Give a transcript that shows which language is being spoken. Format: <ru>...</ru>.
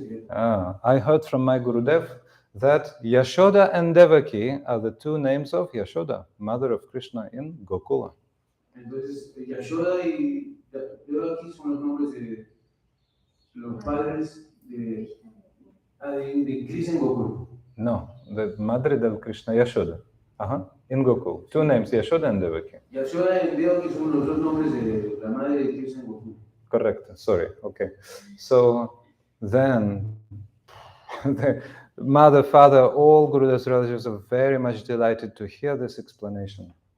<en>I heard from my Gurudev that Yashoda and Devaki are the two names of Yashoda, mother of Krishna in Gokula.</en> <es>Entonces, Yashoda y Devaki son los nombres de los padres de Krishna en Gokula.</es> <en>No, the</en> <es>madre del</es> <en>Krishna, Yashoda. In Gokul. Two names, Yashoda and Devaki.</en> <es>Yashoda y Devaki son los dos nombres de la madre de Krishna en Gokula.</es> <en>Correct, sorry, okay. So then, the mother, father, all Gurudev's relatives are very much delighted to hear this explanation.</en>